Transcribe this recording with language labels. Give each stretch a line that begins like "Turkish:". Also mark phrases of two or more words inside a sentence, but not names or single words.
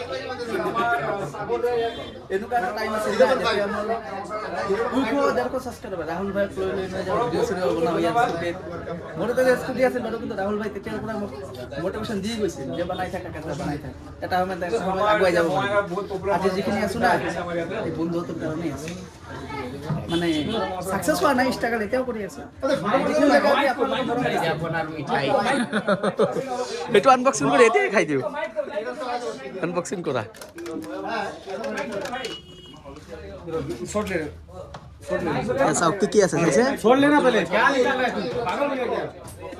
Assamese: এনেকুৱা এটা টাইম আছে ৰাহুল ভাই লৈ যাব ভিডিঅ' চিডিঅ' বনাব ইয়াত স্কুটিত মোৰতো স্কুটি আছিল বাৰু কিন্তু ৰাহুল ভাই তেতিয়াৰ পৰা মোক মটিভেশ্যন দি গৈছিল যে বনাই থাকা কেঁচা বনাই থাকা এটা সময়ত আগুৱাই যাব আজি যিখিনি আছো না এই বন্ধুত্বৰ কাৰণেই আছো মানে সাকসেস হোৱা নাই ষ্ট্ৰাগল এতিয়াও কৰি আছে এইটো আনবক্সিং কৰি এতিয়াই খাই দিওঁ আনবক্সিং করা চাওক কি কি আছে চাইছে
Hindi: छोड़ लेना पहले क्या निकालना है तू पागल हो गया क्या